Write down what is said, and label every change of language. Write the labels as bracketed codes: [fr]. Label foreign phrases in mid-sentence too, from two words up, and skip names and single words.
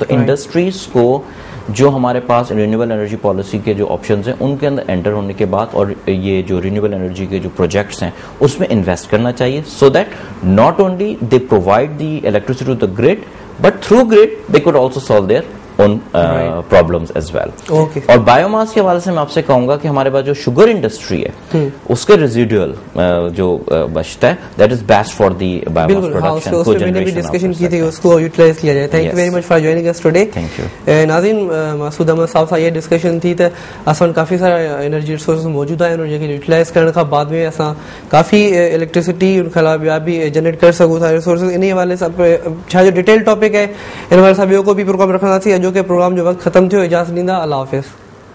[ur] تو انڈسٹریز کو جو ہمارے پاس [en] renewable energy policy [ur] کے جو آپشنز ہیں ان کے اندر انٹر ہونے کے بعد اور یہ جو [en] renewable energy [ur] کے جو پروجیکٹس ہیں اس میں انویسٹ کرنا چاہیے, [en] so that not only they provide the electricity to the grid but through grid they could also solve their on problems as well. [ur] Okay. اور بایوماس کے حوالے سے میں آپ سے کہوں گا کہ ہمارے پاس جو [en] sugar industry [ur] ہے اس کے ریزیڈوئل جو بچتا ہے [en] that is best for the biomass production. [ur] اس میں میں نے بھی ڈسکشن کی تھی، اس کو یوٹیلائز کیا جائے. [en] Thank you very much for joining us today. Thank you [sd] नाज़रीन, मसूद अहमद साहब सां ये डिस्कशन थी त असां काफ़ी सारा एनर्जी रिसोर्स मौजूद आहिनि उनखे यूटिलाइज करण खां बाद में असां काफ़ी इलेक्ट्रिसिटी उनखां अलावा ॿिया बि जनरेट करे सघूं था रिसोर्सिस। इन हवाले सां छा जो डिटेल टॉपिक है इन हवाले सां ॿियो को बि प्रोग्राम रखंदासीं। अॼो के प्रोग्राम जो वक़्तु ख़त्म थियो, इजाज़त ॾींदा, अल्लाह हाफ़िज़।